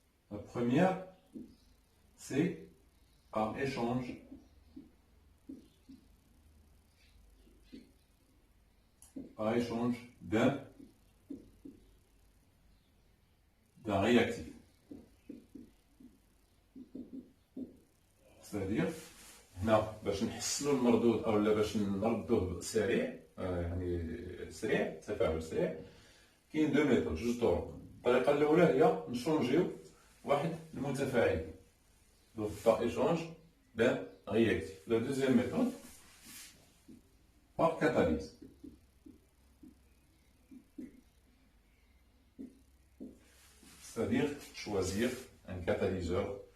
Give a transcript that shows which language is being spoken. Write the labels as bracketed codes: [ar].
[fr] La première, c'est par échange d'un réactif. C'est-à-dire [ar] هنا باش نحسنوا المردود او باش نردوه سريع، يعني سريع، تفاعل سريع، كاين دو ميثود، جوج طرق. الطريقه الاولى هي نشونجيو واحد المتفاعل، دونك [fr] par échange d'un réactif. La deuxième méthode, par catalyse. C'est-à-dire choisir un catalyseur